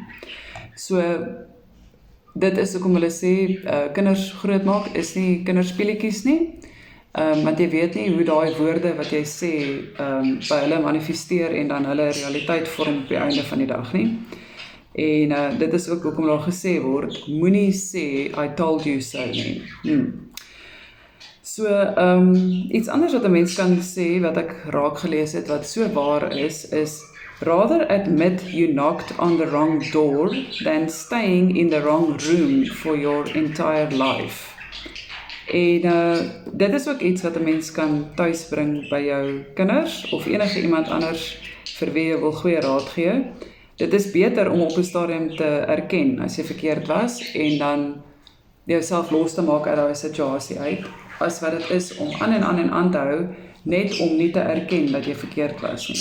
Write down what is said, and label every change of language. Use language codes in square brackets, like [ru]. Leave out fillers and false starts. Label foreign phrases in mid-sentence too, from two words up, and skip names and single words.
[af] So, dit is hoekom hulle sê, kinders grootmaak is nie kinderspeletjies nie, want jy weet nie hoe daai woorde wat jy sê, by hulle manifesteer en dan hulle realiteit vorm op die einde van die dag nie. En dit is ook hoekom daar gesê word, moenie sê, [en] I told you so [af] nie. So, iets anders wat 'n mens kan sê, wat ek raak gelees het, wat so waar is, [en] rather admit you knocked on the wrong door, than staying in the wrong room for your entire life. [af] En dit is ook iets wat 'n mens kan tuisbring by jou kinders, of enige iemand anders vir wie jy wil goeie raad gee. Dit is beter om op 'n stadium te erken as jy verkeerd was en dan jouself los te maak uit daai situasie uit, as wat dit is om aan te hou, net om nie te erken dat jy verkeerd was nie.